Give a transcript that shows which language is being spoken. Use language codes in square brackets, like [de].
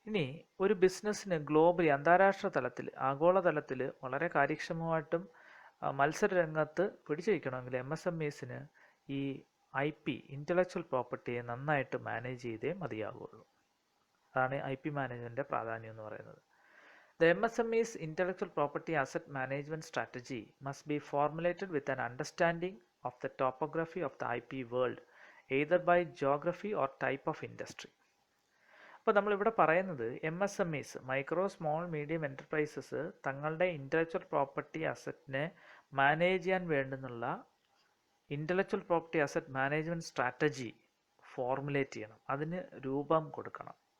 [ml] ഇനി ഒരു ബിസിനസ്സിന് ഗ്ലോബലി, അന്താരാഷ്ട്ര തലത്തിൽ, ആഗോളതലത്തിൽ വളരെ കാര്യക്ഷമമായിട്ടും മത്സര രംഗത്ത് പിടിച്ചു വയ്ക്കണമെങ്കിൽ MSMEസിന് ഈ IP ഇൻ്റലക്ച്വൽ പ്രോപ്പർട്ടിയെ നന്നായിട്ട് മാനേജ് ചെയ്തേ മതിയാകുള്ളൂ. അതാണ് IP മാനേജ്മെൻറ്റിൻ്റെ പ്രാധാന്യം എന്ന് പറയുന്നത്. [en] The MSME's intellectual property asset management strategy must be formulated with an understanding of the topography of the IP world, either by geography or type of industry. [ml] അപ്പോൾ നമ്മളിവിടെ പറയുന്നത് MSMEs, micro small medium enterprises തങ്ങളുടെ intellectual property അസറ്റിനെ manage ചെയ്യാൻ വേണ്ടുന്നുള്ള intellectual property asset management strategy formulate ചെയ്യണം, അതിന് രൂപം കൊടുക്കണം.